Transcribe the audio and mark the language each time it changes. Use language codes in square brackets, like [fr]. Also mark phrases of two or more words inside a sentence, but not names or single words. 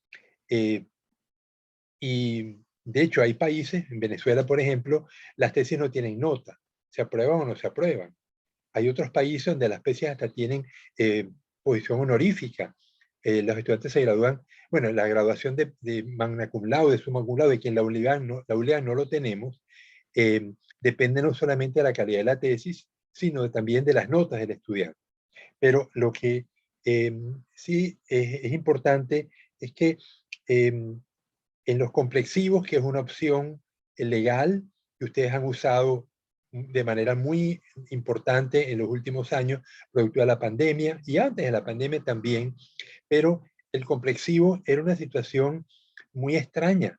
[es] Y de hecho hay países, en Venezuela por ejemplo, las tesis no tienen nota, se aprueban o no se aprueban. Hay otros países donde las tesis hasta tienen posición honorífica. Los estudiantes se gradúan, bueno, la graduación de [la] magna cum laude, [es] de [la] summa cum laude, [es] que en la ULEA no lo tenemos, depende no solamente de la calidad de la tesis, sino también de las notas del estudiante. Pero lo que sí es importante es que en los complexivos, que es una opción legal que ustedes han usado de manera muy importante en los últimos años, producto de la pandemia y antes de la pandemia también, pero el complexivo era una situación muy extraña.